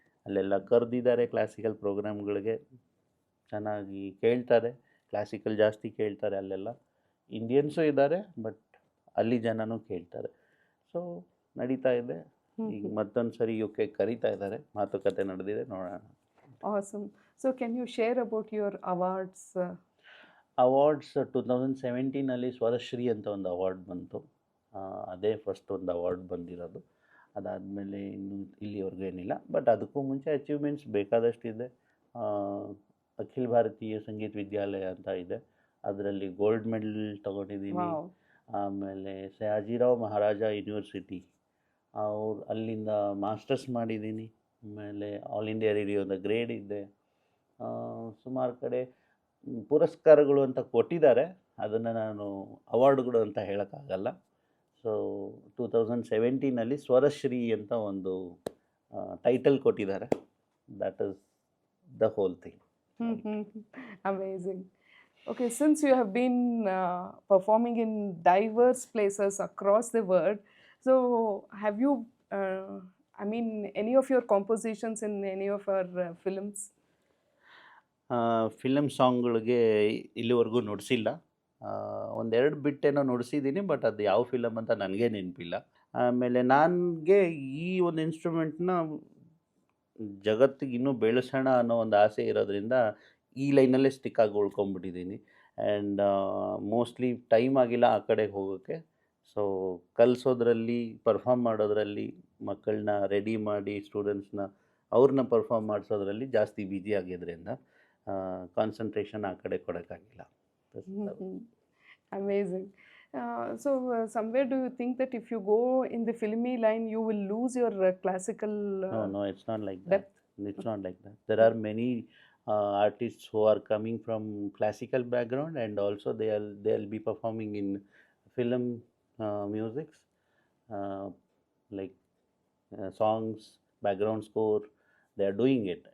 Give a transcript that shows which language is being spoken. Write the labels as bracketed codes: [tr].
[kn] ಅಲ್ಲೆಲ್ಲ ಕರೆದಿದ್ದಾರೆ ಕ್ಲಾಸಿಕಲ್ ಪ್ರೋಗ್ರಾಮ್ಗಳಿಗೆ. ಚೆನ್ನಾಗಿ ಕೇಳ್ತಾರೆ, ಕ್ಲಾಸಿಕಲ್ ಜಾಸ್ತಿ ಕೇಳ್ತಾರೆ ಅಲ್ಲೆಲ್ಲ. ಇಂಡಿಯನ್ಸು ಇದ್ದಾರೆ, ಬಟ್ ಅಲ್ಲಿ ಜನನೂ ಕೇಳ್ತಾರೆ. ಸೊ ನಡೀತಾ ಇದೆ. ಈಗ ಮತ್ತೊಂದು ಸರಿ UK ಕರೀತಾ ಇದ್ದಾರೆ, ಮಾತುಕತೆ ನಡೆದಿದೆ, ನೋಡೋಣ. [en] Awesome. So can you share about your awards? [kn] Awards 2017 ಸ್ವರಶ್ರೀ ಅಂತ ಒಂದು ಅವಾರ್ಡ್ ಬಂತು. ಅದೇ ಫಸ್ಟ್ ಒಂದು ಅವಾರ್ಡ್ ಬಂದಿರೋದು. ಅದಾದಮೇಲೆ ಇನ್ನೂ ಇಲ್ಲಿವರೆಗೂ ಏನಿಲ್ಲ. ಬಟ್ ಅದಕ್ಕೂ ಮುಂಚೆ ಅಚೀವ್ಮೆಂಟ್ಸ್ ಬೇಕಾದಷ್ಟಿದೆ. ಅಖಿಲ ಭಾರತೀಯ ಸಂಗೀತ ವಿದ್ಯಾಲಯ ಅಂತ ಇದೆ, ಅದರಲ್ಲಿ ಗೋಲ್ಡ್ ಮೆಡಲ್ ತೊಗೊಂಡಿದ್ದೀನಿ. ಆಮೇಲೆ ಸಯಾಜಿರಾವ್ ಮಹಾರಾಜ ಯೂನಿವರ್ಸಿಟಿ ಅಲ್ಲಿಂದ ಮಾಸ್ಟರ್ಸ್ ಮಾಡಿದ್ದೀನಿ. ಆಮೇಲೆ ಆಲ್ ಇಂಡಿಯಾ ರೇಡಿಯೋದ ಗ್ರೇಡ್ ಇದೆ. ಸುಮಾರು ಕಡೆ ಪುರಸ್ಕಾರಗಳು ಅಂತ ಕೊಟ್ಟಿದ್ದಾರೆ, ಅದನ್ನು ನಾನು ಅವಾರ್ಡ್ಗಳು ಅಂತ ಹೇಳೋಕ್ಕಾಗಲ್ಲ. ಸೊ 2017 ಸ್ವರಶ್ರೀ ಅಂತ ಒಂದು ಟೈಟಲ್ ಕೊಟ್ಟಿದ್ದಾರೆ. [en] That is the whole thing. Amazing. Okay, since you have been performing in diverse places across the world, so have you, I mean, any of your compositions in any of our films? [kn] Film ಸಾಂಗ್ಗಳಿಗೆ ಇಲ್ಲಿವರೆಗೂ ನುಡಿಸಿಲ್ಲ. ಒಂದೆರಡು ಬಿಟ್ಟೇನೋ ನುಡಿಸಿದ್ದೀನಿ, but ಅದು ಯಾವ film ಅಂತ ನನಗೆ ನೆನಪಿಲ್ಲ. ಆಮೇಲೆ ನನಗೆ ಈ ಒಂದು ಇನ್ಸ್ಟ್ರೂಮೆಂಟ್ನ ಜಗತ್ತಿಗೆ ಇನ್ನೂ ಬೆಳೆಸೋಣ ಅನ್ನೋ ಒಂದು ಆಸೆ ಇರೋದ್ರಿಂದ ಈ ಲೈನಲ್ಲೇ ಸ್ಟಿಕ್ ಆಗಿ ಉಳ್ಕೊಂಬಿಟ್ಟಿದ್ದೀನಿ. ಆ್ಯಂಡ್ ಮೋಸ್ಟ್ಲಿ ಟೈಮ್ ಆಗಿಲ್ಲ ಆ ಕಡೆಗೆ ಹೋಗೋಕ್ಕೆ. ಸೊ ಕಲಿಸೋದ್ರಲ್ಲಿ, ಪರ್ಫಾರ್ಮ್ ಮಾಡೋದ್ರಲ್ಲಿ, ಮಕ್ಕಳನ್ನ ರೆಡಿ ಮಾಡಿ ಸ್ಟೂಡೆಂಟ್ಸ್ನ ಅವ್ರನ್ನ ಪರ್ಫಾರ್ಮ್ ಮಾಡಿಸೋದ್ರಲ್ಲಿ ಜಾಸ್ತಿ ಬ್ಯುಸಿ ಆಗಿದ್ದರಿಂದ ಕಾನ್ಸಂಟ್ರೇಷನ್ ಆ ಕಡೆ ಕೊಡೋಕ್ಕಾಗಿಲ್ಲ. [en] Amazing. So somewhere do you think that if you go in the filmy line, you will lose your classical No, it's not like that. depth? It's not like that. There are many artists who are coming from classical background, and also they'll be performing in film musics, uh, like songs, background score. They are doing it.